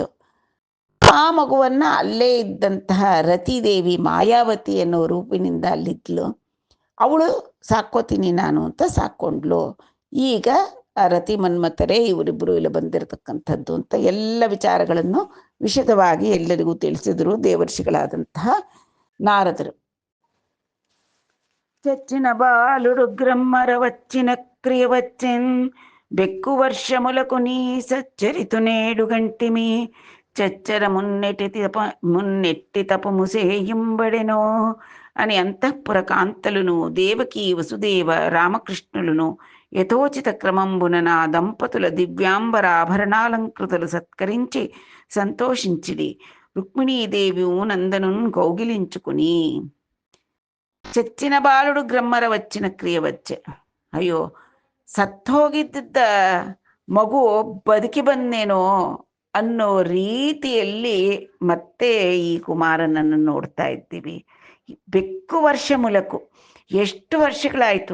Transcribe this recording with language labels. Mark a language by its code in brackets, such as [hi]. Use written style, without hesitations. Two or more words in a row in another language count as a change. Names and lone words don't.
[kn] ಆ ಮಗುವನ್ನು ಅಲ್ಲೇ ಇದ್ದಂತಹ ರತಿದೇವಿ ಮಾಯಾವತಿ ಅನ್ನೋ ರೂಪಿನಿಂದ ಅಲ್ಲಿದ್ಲು. ಅವಳು ಸಾಕೋತೀನಿ ನಾನು ಅಂತ ಸಾಕೊಂಡ್ಲು. ಈಗ ಆ ರತಿ ಮನ್ಮಥರೇ ಇವರಿಬ್ಬರು ಇಲ್ಲಿ ಬಂದಿರತಕ್ಕಂಥದ್ದು ಅಂತ ಎಲ್ಲ ವಿಚಾರಗಳನ್ನು ವಿಶದವಾಗಿ ಎಲ್ಲರಿಗೂ ತಿಳಿಸಿದರು ದೇವರ್ಷಿಗಳಾದಂತಹ ನಾರದರು. [te] చచ్చిన బాలుడు గ్రమ్మర వచ్చిన క్రియ వచ్చెన్ బెక్కు వర్షములకు నీ సచ్చరితు నేడు గంటిమి చచ్చర మున్నెట్టి తపము సేయింబడెనో అని అంతఃపుర కాంతలును దేవకీ వసుదేవ రామకృష్ణులను యథోచిత క్రమంబున నా దంపతుల దివ్యాంబరాభరణాలంకృతులు సత్కరించి సంతోషించిడి. రుక్మిణీదేవి నందనున్ కౌగిలించుకుని చచ్చిన బాళుడు గ్రమ్మర వచ్చిన క్రియె వచ్చె. [kn] ಅಯ್ಯೋ, ಸತ್ತೋಗಿದ್ದ ಮಗು ಬದುಕಿ ಬಂದೇನೋ ಅನ್ನೋ ರೀತಿಯಲ್ಲಿ ಮತ್ತೆ ಈ ಕುಮಾರನನ್ನು ನೋಡ್ತಾ ಇದ್ದೀವಿ. [te] బెక్కు వర్ష మూలకు [kn] ಎಷ್ಟು ವರ್ಷಗಳಾಯಿತು.